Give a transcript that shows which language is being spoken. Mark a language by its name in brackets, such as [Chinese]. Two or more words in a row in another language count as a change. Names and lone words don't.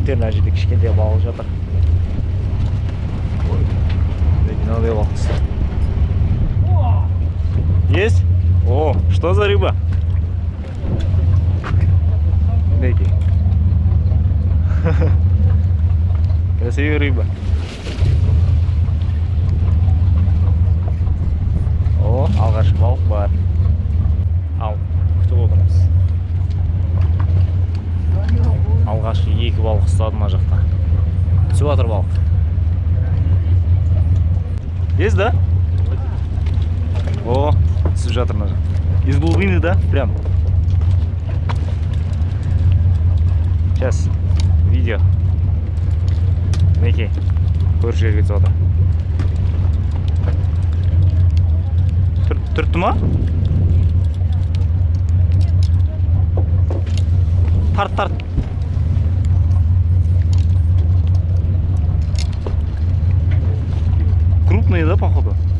[Kazakh] мына жерде кішкентай балық жатыр. Мынадай балық. [Russian] Есть? О, что за рыба? Смотрите. Красивая рыба. О, [Kazakh] алғашқы балық бар. Ал, күтіп отырмыз. Алғашқы 2 балық ұстадым мына жақта. Түсіп жатыр балық. [Russian] Есть, да? [Kazakh] О, түсіп жатыр мына жақта. [Russian] Из глубины, да? Прям. Сейчас. Видео. [Kazakh] Мінекей. Көрші жерге түсіп жатыр. Түртті ма? Тарт. [Russian] Крупные, да, походу?